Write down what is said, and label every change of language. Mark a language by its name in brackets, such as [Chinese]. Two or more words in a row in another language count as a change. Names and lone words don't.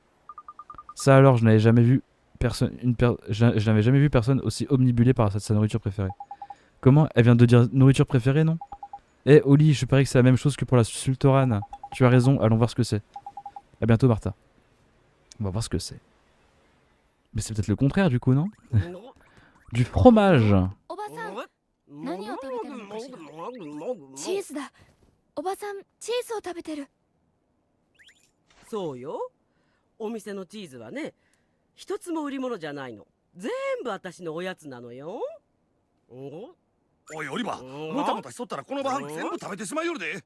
[French] Ça alors, je n'avais jamais vu personne aussi omnibulé par sa nourriture préférée. Comment? Elle vient de dire nourriture préférée, non? Eh Oli, je parie que c'est la même chose que pour la sultorane. Tu as raison, allons voir ce que c'est. À bientôt Martha. On va voir ce que c'est. Mais c'est peut-être le contraire du coup, non? Du fromage. [Japanese] おばさん何を食べてるのかしら。チーズだ。おばさんチーズを食べてる。そうよ。お店のチーズはね、一つも売り物じゃないの。全部私のおやつなのよ。おいオリバー、もたもたしとったらこの晩全部食べてしまいよるで。